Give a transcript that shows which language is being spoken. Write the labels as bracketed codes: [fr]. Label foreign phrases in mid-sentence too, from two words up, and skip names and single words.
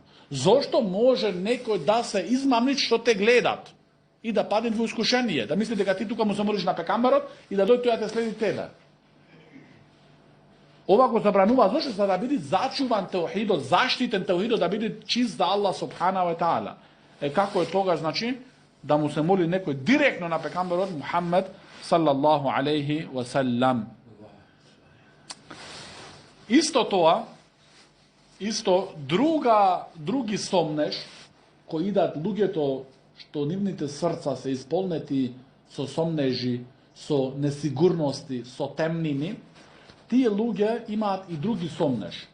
[mk] Зошто може некој да се измамни што те гледат и да падне во искушение, да мисли дека ти тука му се молиш на пекамберот и да дојде тој да те следи тебе. Ова го забранува зашто за да биде зачуван теохидот, заштитен теохидот, да биде чист за Аллах [ar] سبحانه وتعالى. [mk] Како е тогаш, значи, да му се моли некој директно на пекамберот Мухаммед [ar] صلى الله عليه وسلم. [mk] Исто тоа, други сомнеш, кои идат луѓето што нивните срца се исполнети со сомнежи, со несигурности, со темнини, тие луѓе имаат и други сомнеш.